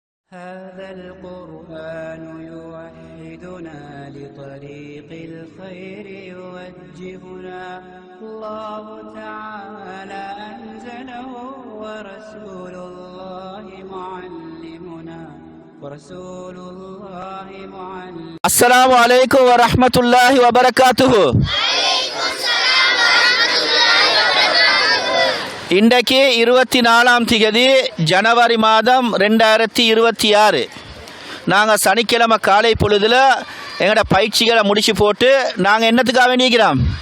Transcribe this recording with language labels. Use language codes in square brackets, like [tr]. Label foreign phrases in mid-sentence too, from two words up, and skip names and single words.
[ar] هذا القرآن يوحدنا لطريق الخير يوجهنا الله تعالى أنزله ورسول الله معلمنا السلام عليكم ورحمة الله وبركاته. [ta] இன்றைக்கு 24ஆம் தேதி ஜனவரி மாதம் 2026. நாங்கள் சனிக்கிழமை காலை பொழுதில் எங்களோட பயிற்சிகளை முடிச்சு போட்டு நாங்கள் என்னத்துக்காக வேண்டியிருக்கிறோம்?